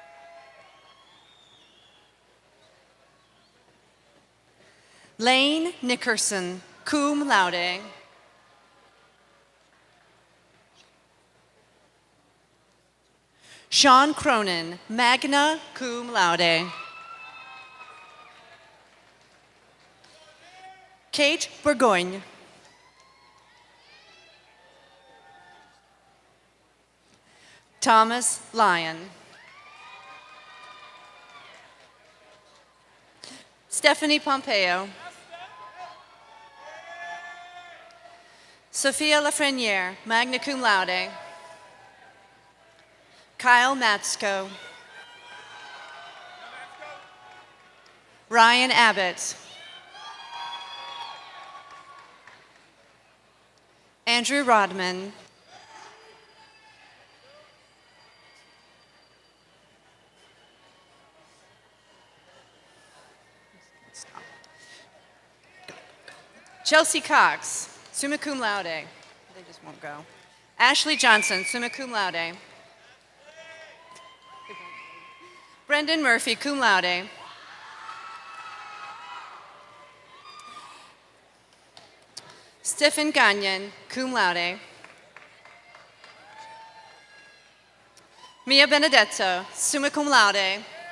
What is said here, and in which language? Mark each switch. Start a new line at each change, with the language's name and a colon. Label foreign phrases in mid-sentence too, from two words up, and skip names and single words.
English: Lane Nickerson,
Latin: cum laude.
English: Sean Cronin,
Latin: magna cum laude.
English: Kate Burgoyne. Thomas Lyon. Stephanie Pompeo. Sophia Lafreniere,
Latin: magna cum laude.
English: Kyle Matsko. Ryan Abbott. Andrew Rodman. Chelsea Cox,
Latin: summa cum laude.
English: They just won't go. Ashley Johnson,
Latin: summa cum laude.
English: Brendan Murphy,
Latin: cum laude.
English: Stephen Gagnon,
Latin: cum laude.
English: Mia Benedetto,
Latin: summa cum laude.